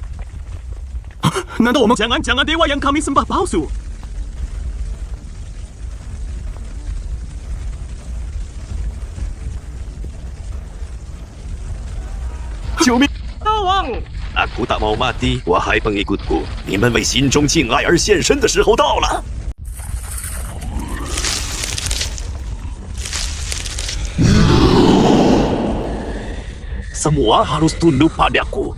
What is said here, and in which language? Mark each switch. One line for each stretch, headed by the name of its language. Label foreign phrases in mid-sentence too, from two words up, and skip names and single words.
Indonesian: Jangan dewa yang kami sembah palsu. Tolong! Aku tak mau mati, wahai pengikutku.
Chinese: 你们为心中敬爱而献身的时候到了。
Indonesian: Semua harus tunduk padaku.